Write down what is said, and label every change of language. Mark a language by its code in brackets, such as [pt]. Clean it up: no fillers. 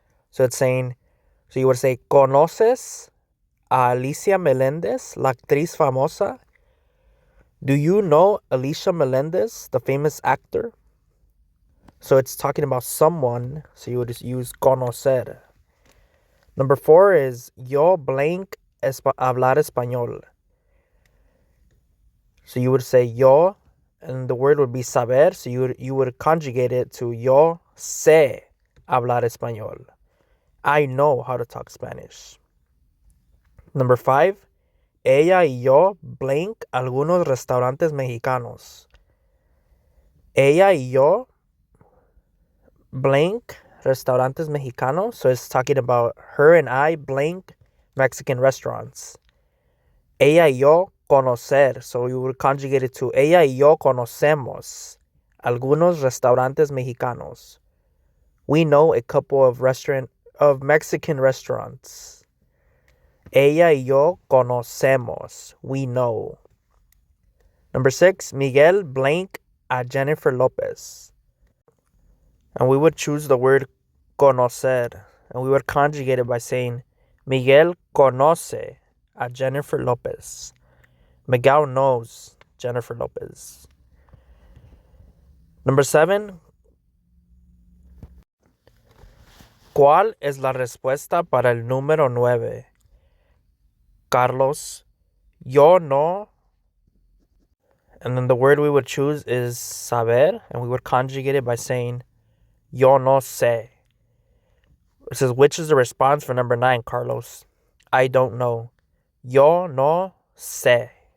[en] So it's saying, so you would say [es] conoces a Alicia Meléndez, la actriz famosa. [en] Do you know Alicia Meléndez, the famous actor? So it's talking about someone, so you would just use conocer. Number four is yo blank [es] hablar español. [en] So you would say yo, and the word would be saber, so you would conjugate it to [es] yo sé hablar español. [en] I know how to talk Spanish. Number five, [es] ella y yo blank algunos restaurantes mexicanos. Ella y yo blank restaurantes mexicanos. [en] So it's talking about her and I blank Mexican restaurants. [es] Ella y yo conocer. [en] So you would conjugate it to [es] ella y yo conocemos algunos restaurantes mexicanos. [en] We know a couple of Mexican restaurants. [es] Ella y yo conocemos. [en] We know. Number six, Miguel blank a Jennifer Lopez. And we would choose the word conocer. And we would conjugate it by saying, [es] Miguel conoce a Jennifer Lopez. [en] Miguel knows Jennifer Lopez. Number seven, [es] ¿cuál es la respuesta para el número 9? Carlos, yo no. [en] And then the word we would choose is saber, and we would conjugate it by saying, [es] yo no sé. [en] It says, which is the response for number 9, Carlos? I don't know. [es] Yo no sé.